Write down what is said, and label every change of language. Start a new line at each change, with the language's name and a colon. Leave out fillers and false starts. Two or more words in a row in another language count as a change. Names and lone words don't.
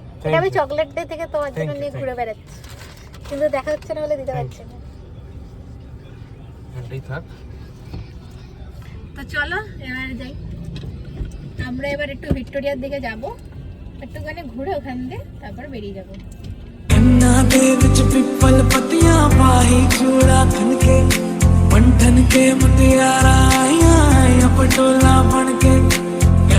Bangla: এটা আমি চকলেট ডে থেকে তোমার জন্য নিয়ে ঘুরে বেড়াচ্ছি, কিন্তু দেখা হচ্ছে না বলে দিতে পারছি না। এটাই থাক। তো চলো এবার যাই। আমরা এবার একটু ভিক্টোরিয়ার দিকে যাব, একটুখানি ঘুরে ওখান দিয়ে তারপর বেরিয়ে যাব।
Punjabi: ਕੰਨਾਂ ਦੇ ਵਿੱਚ ਪਿੱਪਲ ਪੱਤੀਆਂ ਪਾਹੀ ਚੂੜਾ ਖਨ ਕੇ ਬੰਠਨ ਕੇ ਮੁਟਿਆਰਾ ਆਈਆਂ ਆਈਆਂ ਪਟੋਲਾ ਬਣ ਕੇ